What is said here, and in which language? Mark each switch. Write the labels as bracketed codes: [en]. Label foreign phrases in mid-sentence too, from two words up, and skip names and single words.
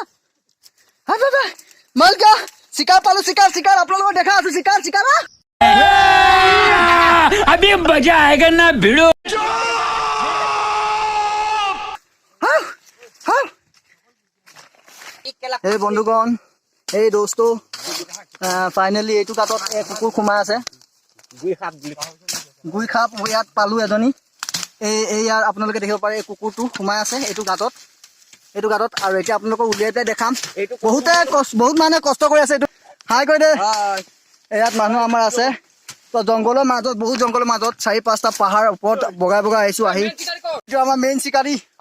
[as] মালকা চিকাৰ পালো চিকাৰ আপোনালোকক দেখা আছো চিকাৰ [hi] अभी मजा आएगा ना भिड़ो [as] এই বন্ধুগণ এই দোস্ত ফাইনেলি এইটো গাঁতত কুকুৰ সোমাই আছে গুই খাপ ইয়াত পালো এজনী এই ইয়াৰ আপোনালোকে দেখিব পাৰে এই কুকুৰটো সোমাই আছে এইটো গাঁতত আৰু এতিয়া আপোনালোকক উলিয়াই পেলাই দেখাম বহুত মানুহে কষ্ট কৰি আছে এইটো হাই কৈ দে ইয়াত মানুহ আমাৰ আছে তো জংঘলৰ মাজত বহুত জংঘলৰ মাজত 4-5টা পাহাৰ ওপৰত বগাই আহিছো আহি এইটো আমাৰ মেইন চিকাৰী